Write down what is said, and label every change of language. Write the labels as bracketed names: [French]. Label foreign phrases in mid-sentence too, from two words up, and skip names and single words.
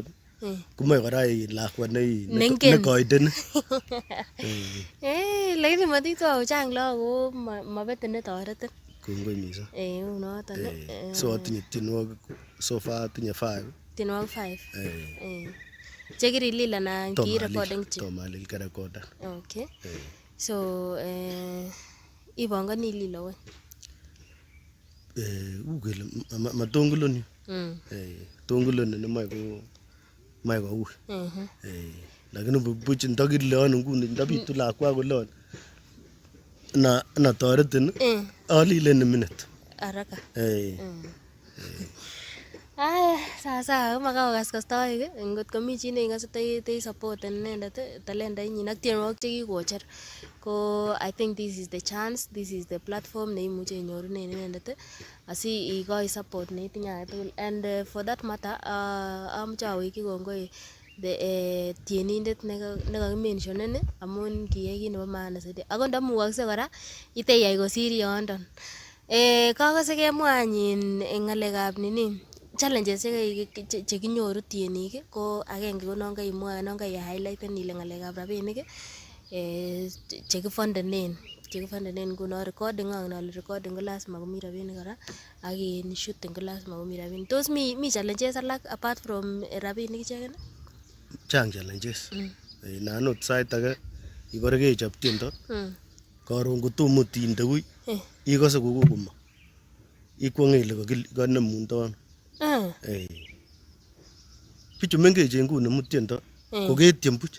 [Kalenjin] Kumoe kora lakwa ne koiden. Lakini matito chang lako mabete ne toretin. Kongoi mising. Unoton. So atinye tienwogik [English] so far [Kalenjin] atinye 5. Tienwogik 5. Chekirilil anan ki recording chi? Tomalil ka recorder. Okay. So ibongoni lilo we? Ugele matonguloni. Tonguloni ne mai ko ui. Lakini buch ndakilon nguni ndabitu lakwa kolon. Na toretin alile [English] in a minute. [Kalenjin] Haraka. Sasa makaokas kastoik ngot komi chi neikose te support inendet talenta inyin ak tienwogik chekikocher ko [English] I think this is the chance, this is the platform [Kalenjin] neimuche inyorunen inendet asi ikoi support neitinye agetugul. [English] And for that matter [Kalenjin] amuche awekyi kongoi the tienindet nekakimentionen amun kiyai kit nebo [Swahili] maana zaidi. [Kalenjin] Ako ndamukokse kora iteyai kosir yondon. Kakose kemwa anyin ng'alekab nini challenges chekinyoru tienik ko agenge ko non kaimwoe non kai highlighten ile ng'alekab rabinik chekifondenen nguno recording ang nalo recording ko lazima komi rabinik kora ak [English] in shooting [Kalenjin] ko lazima komi rabinik. Tos mi challenges alak [English] apart from [Kalenjin] rabinik icheken? Chang challenges. Nanot sait age ibore kechop tiendo karon kotomo tinde ui ikose kokomo ikwong'e ile kanemundon. Bichu mengechen nguni mutiendo ko ketiem buch.